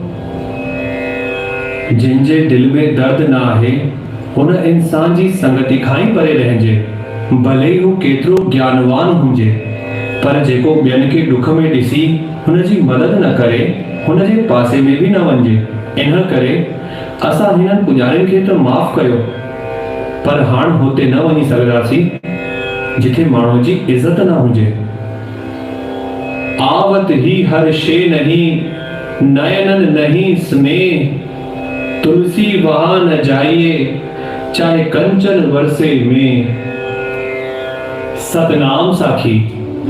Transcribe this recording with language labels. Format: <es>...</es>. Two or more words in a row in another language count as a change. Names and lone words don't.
<sd>जिनजे दिल में दर्द ना आहे हुन इंसान जी संगति खां ई परे रहिजे, भले ही हू केतिरो ज्ञानवान हुजे, पर जेको ॿियनि खे दुख में ॾिसी हुन जी मदद न करे हुन जे पासे में बि न वञे। इन करे असां हिननि पुजारियुनि खे त माफ़ कयो, पर हाणे हुते न वञी सघंदासीं जिथे माण्हू जी इज़त न हुजे।</sd> <hi>आवत ही हर शे नहीं, नयनन नहीं स्नेह, तुलसी वहां न जाइए चाहे कंचन वर्षे में। सतनाम साखी।</hi>